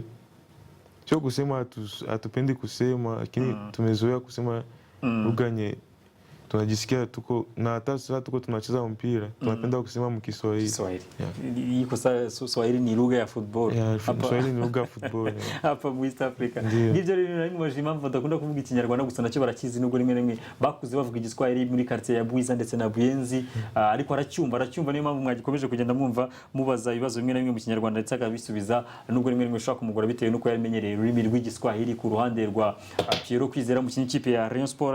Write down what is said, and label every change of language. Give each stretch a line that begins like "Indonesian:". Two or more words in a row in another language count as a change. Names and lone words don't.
Swahili: Sio kusema hatupendi kusema, lakini tumezoea kusema lugha tunajisikia tuko na hata sasa tuko tunacheza mpira tunapenda kusema mkiswahili. Kiswahili. Iko sasa Swahili ni lugha ya football. Swahili ni lugha ya football. Hapa mu East Africa.
Kinyarwanda: Nivyo rero nari mu impamvu badakunda kuvuga ikinyarwanda gusa nacyo barakizi nubwo rimwe rimwe bakuze bavuga igiswahili muri quartier ya Bwiza ndetse na Buyenzi, ariko aracyumva niyo mpamvu mwagikomeje kugenda mwumva mubaza ibibazo bimwe na bimwe mu kinyarwanda ndetse akabisubiza nubwo rimwe rimwe ushaka kumugora bitewe nuko yamenyereye ururimi rw'igiswahili ku ruhande rwa Piero Kwizera mu kipe ya Rayon Sport.